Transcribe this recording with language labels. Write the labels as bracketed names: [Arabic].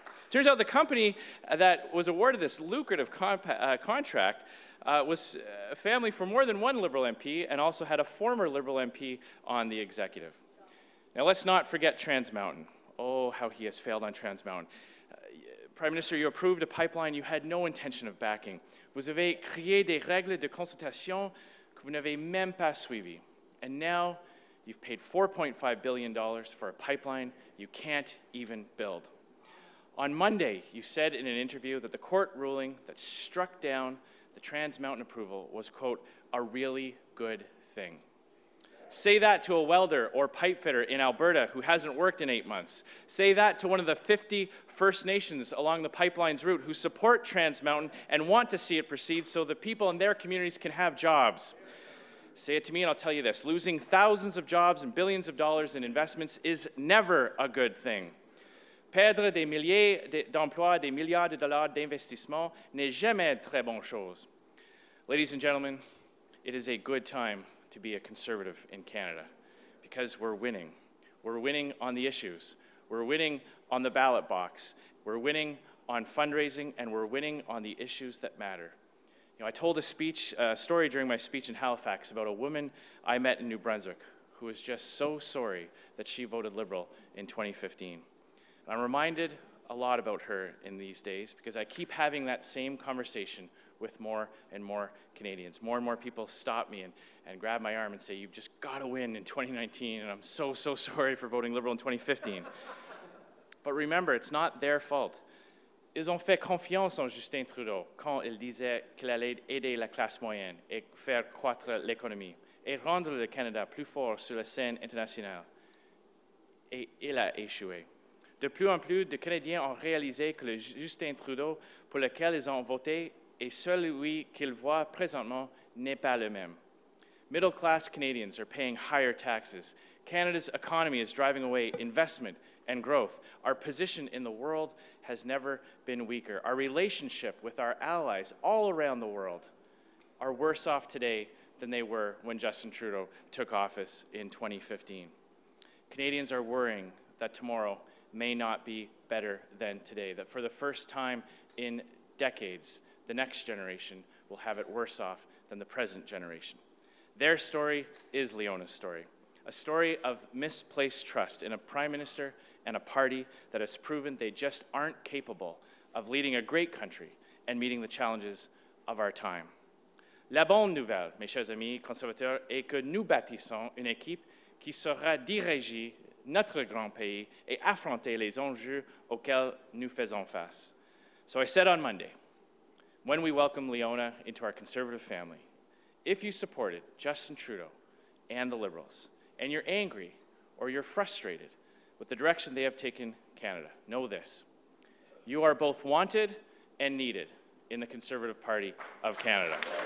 [English] Turns out the company that was awarded this lucrative contract was a family for more than one Liberal MP and also had a former Liberal MP on the executive. Now let's not forget Trans Mountain. Oh, how he has failed on Trans Mountain. Prime Minister, you approved a pipeline you had no intention of backing. [French] Vous avez créé des règles de consultation que vous n'avez même pas suivies. [English] And now you've paid $4.5 billion for a pipeline you can't even build. On Monday, you said in an interview that the court ruling that struck down the Trans Mountain approval was, quote, a really good thing. Say that to a welder or pipe fitter in Alberta who hasn't worked in 8 months. Say that to one of the 50 First Nations along the pipeline's route who support Trans Mountain and want to see it proceed so the people in their communities can have jobs. Say it to me and I'll tell you this, losing thousands of jobs and billions of dollars in investments is never a good thing. [French] Perdre des milliers d'emplois, des milliards de dollars d'investissement n'est jamais très bonne chose. [English] Ladies and gentlemen, it is a good time to be a Conservative in Canada because we're winning. We're winning on the issues. We're winning on the ballot box. We're winning on fundraising, and we're winning on the issues that matter. You know, I told a story during my speech in Halifax about a woman I met in New Brunswick who was just so sorry that she voted Liberal in 2015. And I'm reminded a lot about her in these days because I keep having that same conversation with more and more Canadians. More and more people stop me and grab my arm and say, you've just got to win in 2019, and I'm so sorry for voting Liberal in 2015. But remember, it's not their fault. [French] Ils ont fait confiance en Justin Trudeau quand il disait qu'il allait aider la classe moyenne et faire croître l'économie et rendre le Canada plus fort sur la scène internationale. Et il a échoué. De plus en plus de Canadiens ont réalisé que le Justin Trudeau pour lequel ils ont voté et celui qu'ils voient présentement n'est pas le même. [English] Middle-class Canadians are paying higher taxes. Canada's economy is driving away investment and growth. Our position in the world has never been weaker. Our relationship with our allies all around the world are worse off today than they were when Justin Trudeau took office in 2015. Canadians are worrying that tomorrow may not be better than today, that for the first time in decades, the next generation will have it worse off than the present generation. Their story is Leona's story, a story of misplaced trust in a prime minister and a party that has proven they just aren't capable of leading a great country and meeting the challenges of our time. [French] La bonne nouvelle, mes chers amis conservateurs, est que nous bâtissons une équipe qui saura diriger notre grand pays et affronter les enjeux auxquels nous faisons face. [English] So I said on Monday, when we welcome Leona into our Conservative family, if you supported Justin Trudeau and the Liberals, and you're angry or you're frustrated with the direction they have taken Canada, know this. You are both wanted and needed in the Conservative Party of Canada.